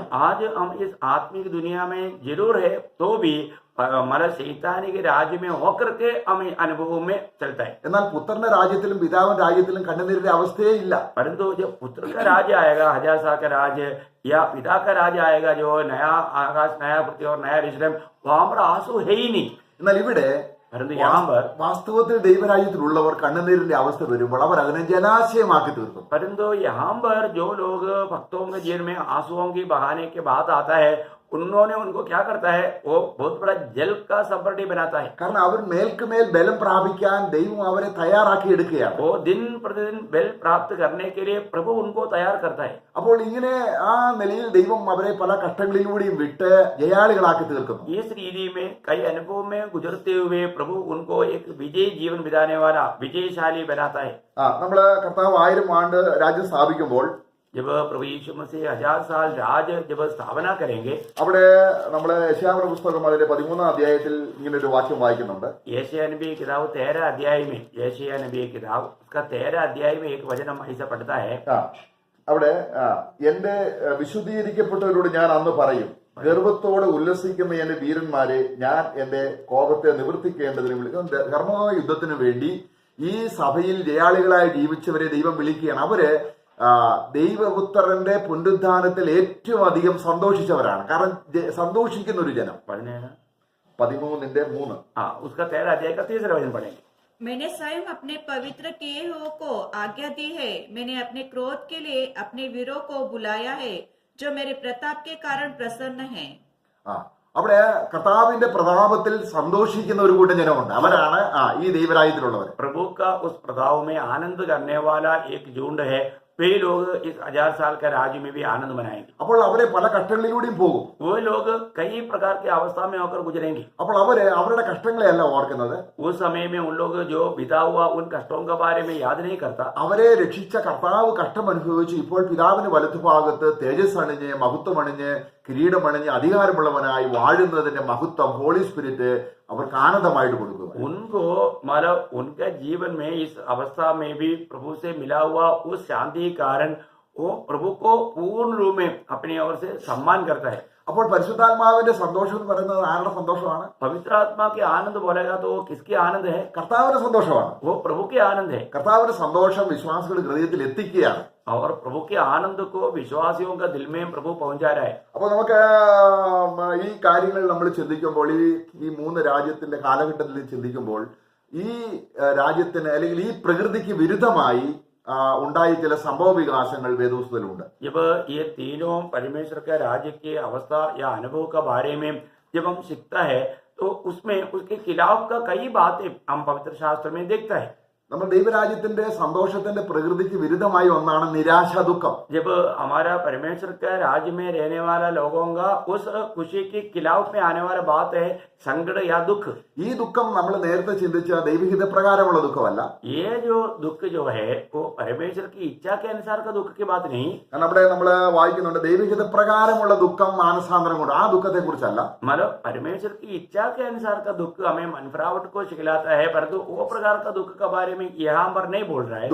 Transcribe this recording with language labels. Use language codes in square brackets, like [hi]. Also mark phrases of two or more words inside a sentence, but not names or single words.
[hi] आज हम इस आत्मिक दुनिया में जरूर है तो भी हमारा शैतानी के राज्य में होकर के हम अनुभव में चलता है. [ml] എന്നാൽ പുത്രന്റെ രാജ്യത്തിലും പിതാവിന്റെ രാജ്യത്തിലും കണ്ണുനീരിന്റെ അവസ്ഥയേ ഇല്ല. [hi] परंतु जब पुत्र का राज्य आएगा, हजार साल का राज्य या पिता का राज्य आएगा, जो नया आकाश नया पृथ्वी और नया यरूशलेम, वहां पर आंसू है ही नहीं. [ml] എന്നാൽ ഇവിടെ [hi] परंतु यहाँ पर [ml] വാസ്തവത്തിൽ ദൈവരാജ്യത്തിലുള്ളവർ കണ്ണുനീരിന്റെ അവസ്ഥ വരുമ്പോൾ അവർ അതിനെ ജലാശയമാക്കി തീർക്കും. [hi] परंतु यहाँ पर जो लोग भक्तों के जीवन में आंसुओं की बहाने के बात आता है, उन्होंने उनको क्या करता है, वो बहुत बड़ा जल का संपर्टी बनाता है. [ml] കാരണം അവർ മേൽക്കുമേൽ ബലം പ്രാപിക്കാൻ ദൈവം അവരെ തയ്യാറാക്കി എടുക്കുകയാണ്. [hi] वो दिन प्रतिदिन बल प्राप्त करने के लिए प्रभु उनको तैयार करता है. [ml] അപ്പോൾ ഇങ്ങനെ ആ നിലയിൽ ദൈവം അവരെ പല കഷ്ടങ്ങളിലൂടെയും വിട്ട് ജയാളികളാക്കി തീർക്കുന്നു. [hi] इस रीति में कई अनुभव में गुजरते हुए प्रभु उनको एक विजयी जीवन बिताने वाला विजयशाली बनाता है. [ml] നമ്മള് കർത്താവ് 1000 ആണ്ട് രാജ്യം സ്ഥാപിക്കുമ്പോൾ [hi] जब प्रभु यीशु मसीह 1000 साल राज जब स्थापना करेंगे, [ml] അവിടെ നമ്മള് യശയ്യാവിന്റെ പുസ്തകം അതിന്റെ 13-ാം അധ്യായത്തിൽ ഇങ്ങനെ ഒരു വാക്യം വായിക്കുന്നുണ്ട്. [hi] यशायाह नबी की किताब 13 अध्याय में, यशायाह नबी की किताब उसका 13 अध्याय में एक वचन हम ऐसा पढ़ता है. [ml] അവിടെ എന്റെ വിശുദ്ധീകരിക്കപ്പെട്ടവരോട് ഞാൻ അന്ന് പറയും, ഗർവത്തോടെ ഉല്ലസിക്കുന്ന എന്റെ വീരന്മാരെ ഞാൻ എന്റെ കോപത്തെ നിവർത്തിക്കേണ്ടതിന് വിളിക്കും. കർമ്മമായ യുദ്ധത്തിന് വേണ്ടി ഈ സഭയിൽ ജയാളികളായി ജീവിച്ചവരെ ദൈവം വിളിക്കുകയാണ്. അവര് ദൈവപുത്രന്റെ പുനരുദ്ധാനത്തിൽ ഏറ്റവും അധികം സന്തോഷിച്ചവരാണ്. കാരണം സന്തോഷിക്കുന്ന ഒരു ജനം. 13:3 [hi] उसका 13 अध्याय का 3रा वचन पढ़ेंगे. मैंने स्वयं अपने पवित्र किए हुओं को आज्ञा दी है, मैंने अपने क्रोध के लिए अपने वीरों को बुलाया है, जो मेरे प्रताप के कारण प्रसन्न हैं. [ml] അവിടെ കർത്താവിന്റെ പ്രതാപത്തിൽ സന്തോഷിക്കുന്ന ഒരു കൂട്ടം ജനമുണ്ട്. അവരാണ് ഈ ദൈവരാജ്യത്തിലുള്ളവർ. [hi] प्रभु का उस प्रभाव में आनंद करने वाला एक झुंड है. वे लोग इस 1000 साल के राज्य में भी आनंद मनाएंगे. [ml] അപ്പോൾ അവരെ പല കഷ്ടങ്ങളിലൂടെയും പോകും. [hi] वो लोग कई प्रकार की अवस्था में होकर गुजरेंगे. [ml] അപ്പോൾ അവരുടെ കഷ്ടങ്ങളെയല്ല ഓർക്കുന്നത്. [hi] उस समय में उन लोग जो बिता हुआ उन कष्टों के बारे में याद नहीं करता. [ml] അവരെ രക്ഷിച്ച കർത്താവ് കഷ്ടം അനുഭവിച്ച് ഇപ്പോൾ പിതാവിന് വലത്തുഭാഗത്ത് തേജസ് അണിഞ്ഞ് മഹത്വം അണിഞ്ഞ് കിരീടം അണിഞ്ഞ് അധികാരമുള്ളവനായി വാഴുന്നതിന്റെ മഹത്വം [en] Holy Spirit [ml] അവർക്ക് ആനന്ദമായിട്ട് കൊടുക്കുക. [hi] उनको मतलब उनके जीवन में इस अवस्था में भी प्रभु से मिला हुआ उस शांति के कारण वो प्रभु को पूर्ण रूप में अपनी ओर से सम्मान करता है. [ml] അപ്പോൾ പരിശുദ്ധാത്മാവിന്റെ സന്തോഷം എന്ന് പറയുന്നത് ആരുടെ സന്തോഷമാണ്? [hi] पवित्र आत्मा के आनंद बोलेगा तो वो किसकी आनंद है? [ml] കർത്താവിന്റെ സന്തോഷമാണ്. [hi] वो प्रभु के आनंद है. [ml] കർത്താവിന്റെ സന്തോഷം വിശ്വാസികളുടെ ഹൃദയത്തിൽ എത്തിക്കുകയാണ്. [hi] और प्रभु के आनंद को विश्वासियों का दिल में प्रभु पहुंचा रहा है. [ml] അപ്പൊ നമുക്ക് ഈ കാര്യങ്ങൾ നമ്മൾ ചിന്തിക്കുമ്പോൾ ഈ 3 രാജ്യത്തിന്റെ കാലഘട്ടത്തിൽ ചിന്തിക്കുമ്പോൾ ഈ രാജ്യത്തിന് അല്ലെങ്കിൽ ഈ പ്രകൃതിക്ക് വിരുദ്ധമായി ഉണ്ടായ ചില സംഭവ വികാസങ്ങൾ വേദപുസ്തകത്തിലുണ്ട്. [hi] जब ये तीनों परमेश्वर के राज्य की अवस्था या अनुभव के बारे में जब हम सीखता है तो उसमें उसके खिलाफ का कई बातें हम पवित्र शास्त्र में देखता है. [ml] നമ്മൾ ദൈവരാജ്യത്തിന്റെ സന്തോഷത്തിന്റെ പ്രകൃതിക്ക് വിരുദ്ധമായ ഒന്നാണ് നിരാശ, ദുഃഖം. [hi] जब हमारा परमेश्वर के राज्य में रहने वाला लोगों का उस खुशी के खिलाफ में आने वाला बात है संकट या दुख. [ml] ഈ ദുഃഖം നമ്മൾ നേരത്തെ ചിന്തിച്ച ദൈവഹിത പ്രകാരമുള്ള ദുഃഖമല്ല. [hi] ये जो दुख जो है वो परमेश्वर की इच्छा के अनुसार का दुख की बात नहीं. [ml] കാരണം അവിടെ നമ്മൾ വായിക്കുന്നുണ്ട് ദൈവഹിത പ്രകാരമുള്ള ദുഃഖം മാനസാന്തരം കൊണ്ട്, ആ ദുഃഖത്തെ കുറിച്ചല്ല. [hi] मतलब परमेश्वर की इच्छा के अनुसार का दुख हमें मनफरावट को सिखलाता है, परंतु वो प्रकार का दुख के बारे में यहाँ पर नहीं बोल रहा है.